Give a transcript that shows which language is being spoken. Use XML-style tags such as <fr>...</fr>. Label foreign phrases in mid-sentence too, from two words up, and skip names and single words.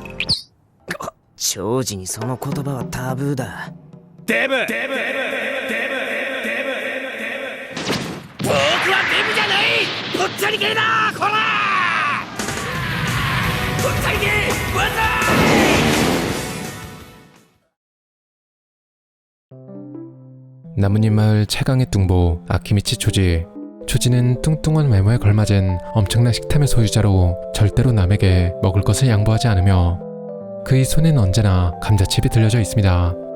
<ja>長寿にその言葉はタブーだ。デブ。僕はデブじゃない。ぽっちゃり系だこら。ぽっちゃり系わざ</ja> <ko>い。나뭇잎 마을 최강의 뚱보 아키미치 초지. 초지는 뚱뚱한 외모에 걸맞은 엄청난 식탐의 소유자로 절대로 남에게 먹을 것을 양보하지 않으며 그의 손엔 언제나 감자칩이 들려져 있습니다.</ko>